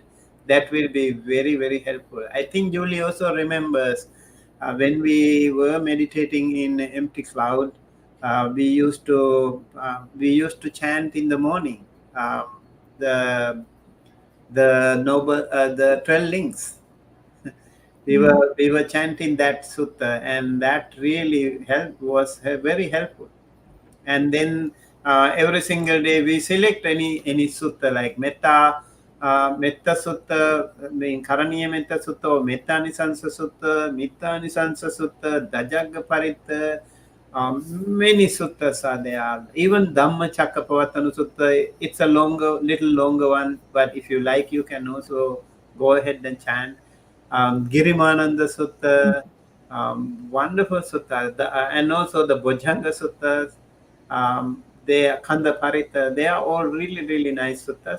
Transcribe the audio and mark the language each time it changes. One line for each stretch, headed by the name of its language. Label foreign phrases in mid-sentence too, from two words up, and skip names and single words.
English: That will be very, very helpful. I think Julie also remembers when we were meditating in empty cloud, we used to chant in the morning, the the 12 links. We were chanting that sutta, and that really was very helpful. And then every single day we select any sutta, like metta sutta, mean karaniya metta sutta, or metta nisansa sutta, mitta nisansa sutta, dajagga paritta. Many suttas are there. Even Dhamma Chakkapavatana Sutta, it's a little longer one, but if you like, you can also go ahead and chant. Girimananda Sutta, wonderful sutta, and also the Bojjhanga Suttas, they are Kanda Parita, they are all really, really nice suttas.